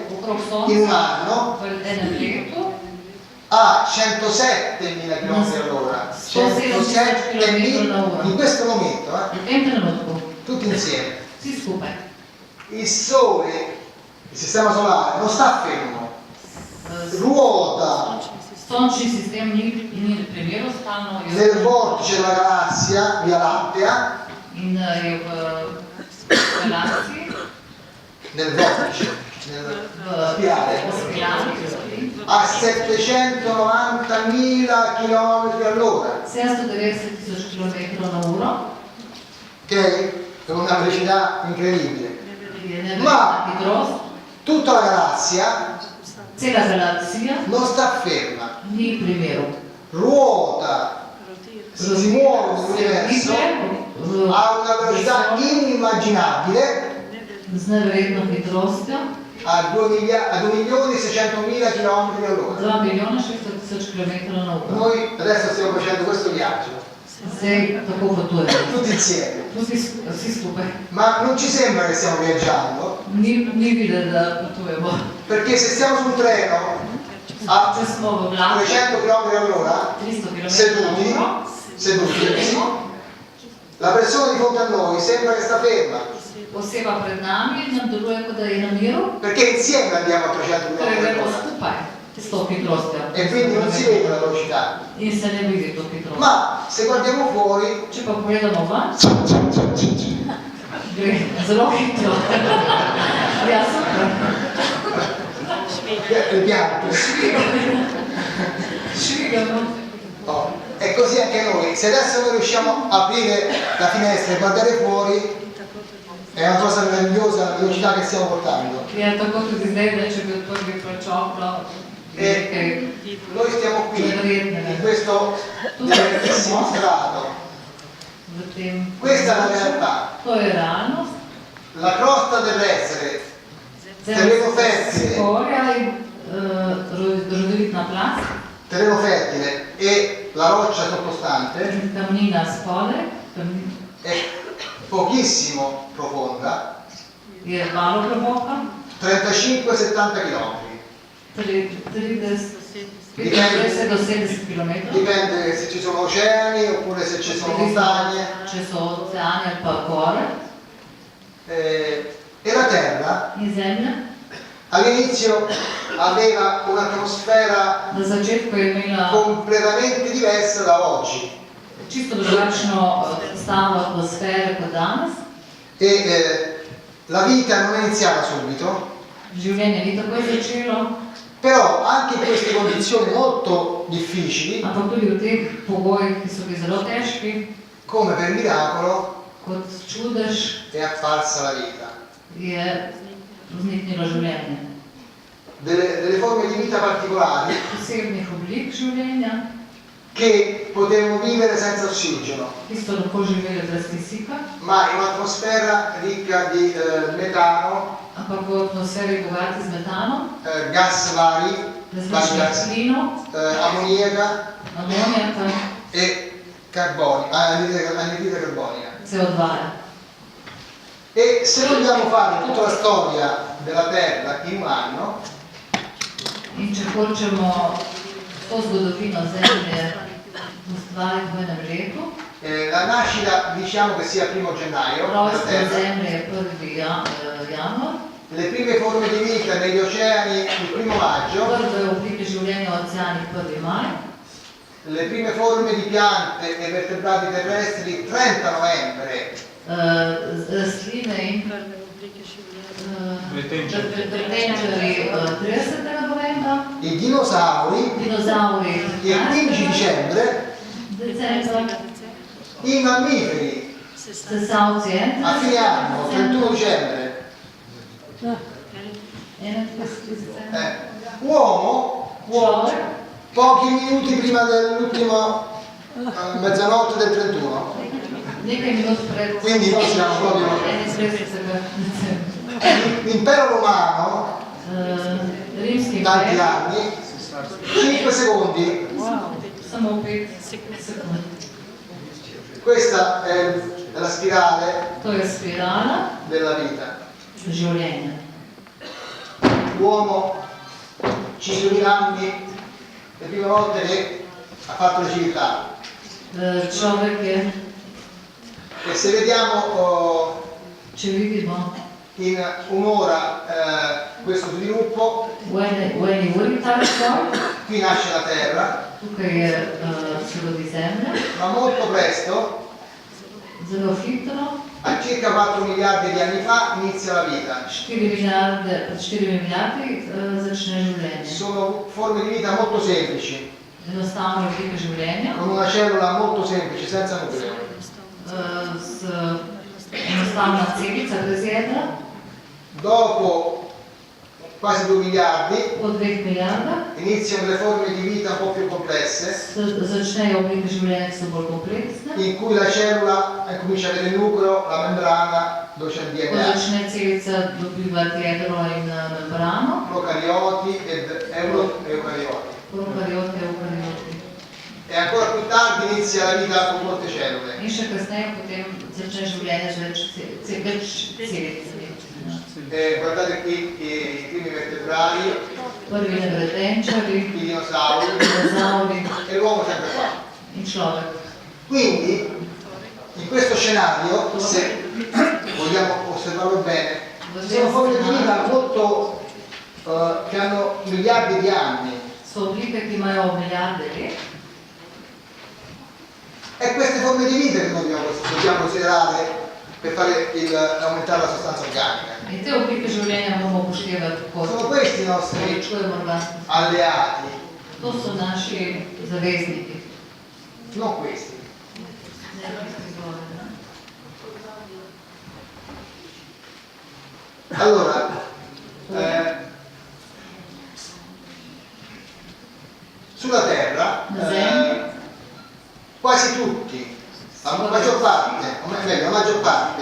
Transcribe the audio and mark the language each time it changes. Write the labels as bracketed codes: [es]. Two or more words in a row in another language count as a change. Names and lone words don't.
[sl] Okrog [it] in un [sl] Sonca [it] anno [sl] v enem letu [it] a 107.000 km all'ora. 107.000 in questo momento, [sl] v tem trenutku. [it] tutti insieme. [sl] Vsi skupaj. [it] Il Sole, il sistema solare, non sta fermo, ruota [sl] Sončni sistem ni pri miru stalno, [it] nel vortice della galassia, Via Lattea, [sl] in je v relaciji, [it] nel vortice, nella spirale, [sl] spirali, [it] a 790.000 km all'ora, 790.000 km/h, ok? È una velocità incredibile. [sl] je neverjetna hitrost. [it] Tutta la galassia [sl] Cela galaksija [it] non sta ferma, [sl] ni pri miru. [it] ruota, si muove nell'universo a una velocità inimmaginabile [sl] z neverjetno hitrostjo, [it] a 2.600.000 km all'ora. 2.600.000 km/h. Noi adesso stiamo facendo questo viaggio, [sl] Zdaj tako potujemo. [it] tutti insieme, [sl] Vsi skupaj. [it] ma non ci sembra che stiamo viaggiando, [sl] Ni videti, da potujemo. [it] perché se stiamo sul treno a [sl] Če smo v vlaku [it] 300 km all'ora, 300 seduti, km/h, la persona di fronte a noi sembra che sta ferma, [sl] oseba pred nami nam deluje, kot da je na miru, [it] perché insieme andiamo a 300 km [sl] torej gremo [it] all'ora [sl] skupaj s to hitrostjo. [it] e quindi non si vede la velocità. [sl] In se ne vidi to hitrost. [it] Ma se guardiamo fuori, [sl] Če pa pogledamo ven, gre zelo hitro. Ja, super. [it] le piante, [sl] Švigamo. [it] oh, è così anche noi. Se adesso noi riusciamo a aprire la finestra e guardare fuori, è una cosa meravigliosa la velocità che stiamo portando. [sl] Ja, tako tudi zdaj, da če bi odprli prečoplo, [it] E noi stiamo qui in questo bellissimo strato. [sl] v tem. [it] Questa è la realtà. [sl] To je realnost. [it] La crosta terrestre, terreno fertile, [sl] Skorja in rodovitna plast, [it] terreno fertile e la roccia sottostante [sl] in kamnina spodaj, [it] è pochissimo profonda, [sl] je malo globoka, [it] 35-70 km. [sl] 30 do 70 km. [it] Dipende se ci sono oceani oppure se ci sono montagne. [sl] Če so oceani ali pa gore, [it] E la Terra [sl] in zemlja. [it] all'inizio aveva un'atmosfera [sl] Na začetku je imela [it] completamente diversa da oggi [sl] čisto drugačno stavo atmosfere kot danes. [it] e la vita non è iniziata subito, [sl] Življenje ni takoj začelo, [it] però anche in queste condizioni molto difficili, [sl] ampak tudi v teh pogojih, ki so bili zelo težki, [it] come per miracolo, [sl] kot čudež, [it] è apparsa la vita. [sl] je vzniknilo življenje. [it] Delle forme di vita particolari [sl] Posebnih oblik življenja, [it] che potevano vivere senza ossigeno, [sl] ki so lahko živeli brez kisika, [it] ma in un'atmosfera ricca di metano, [sl] ampak v atmosferi bogati z metanom, [it] gas vari [sl] različnih [it] gas, [sl] plinov, [it] ammoniaca [sl] amonijaka, [it] e anidride carbonica. [sl] CO2. [it] E se vogliamo fare tutta la storia della Terra in un anno, [sl] In če hočemo to zgodovino Zemlje ustvariti v enem letu, [it] la nascita diciamo che sia 1 gennaio della [sl] rojstvo [it] Terra, [sl] Zemlje je 1. januar, [it] le prime forme di vita negli oceani il 1 maggio, [sl] prve oblike življenja v oceanih 1. maj, [it] le prime forme di piante e vertebrati terrestri 30 novembre, [sl] rastline in vrtenčari 30. novembra, [it] i dinosauri [sl] dinozauri [it] il 15 dicembre, [sl] decembra, [it] i mammiferi [sl] sesalci [it] a fine anno, 31 dicembre, [sl] 31. [it] uomo Uovo, pochi minuti prima dell'ultima mezzanotte del 31. [sl] nekaj minut pred [it] Quindi noi siamo proprio [sl] 31. decembra. [it] l'impero romano, [sl] Rimski [it] tanti [sl] imper, [it] anni, 5 secondi. [sl] samo 5 sekund. [it] Questa è della spirale [sl] To je spirala [it] della vita. [sl] življenja. [it] L'uomo ci sono anni, le prime volte che ha fatto le civiltà. [sl] Človek je, [it] E se vediamo [sl] če vidimo [it] in un'ora questo sviluppo, [sl] v eni uri ta razvoj, [it] qui nasce la terra, [sl] tukaj je se rodi zemlja, [it] ma molto presto, [sl] zelo hitro, [it] a circa 4 miliardi di anni fa, inizia la vita. [sl] 4 milijardi začne življenje. [it] Sono forme di vita molto semplici, [sl] Enostavno oblike življenja, [it] con una cellula molto semplice, senza nucleo. [sl] z enostavna celica brez jedra, [it] Dopo quasi 2 miliardi [sl] po 2 milijardah, [it] iniziano le forme di vita un po' più complesse, [sl] začnejo oblike življenja, ki so bolj kompleksne, [it] in cui la cellula comincia a avere il nucleo, la membrana, dove c'è il [sl] ko DNA, začne celica dobivati jedro in membrano, [it] procarioti ed eucarioti. [sl] prokariote, eukarioti. [it] E ancora più tardi inizia la vita con molte cellule. [sl] In še kasneje potem začne življenje z več celic. [it] Guardate qui i primi vertebrali, [sl] Prvi nevretenčari, [it] i dinosauri [sl] dinozauri [it] e l'uomo sempre qua. [sl] in človek. [it] Quindi in questo scenario, se vogliamo osservarlo bene, sono forme di vita molto che hanno miliardi di anni. [sl] So oblike, ki imajo milijarde let. [it] E queste forme di vita che noi dobbiamo considerare per aumentare la sostanza organica. [sl] In te oblike življenja moramo upoštevati kot [it] Sono questi i nostri [sl] povečujemo organsko. [it] alleati, [sl] To so naši zavezniki. [it] non questi. [sl] Ne, tisti zgoraj, ne. [it] Allora, sulla Terra quasi tutti, la maggior parte, o meglio, la maggior parte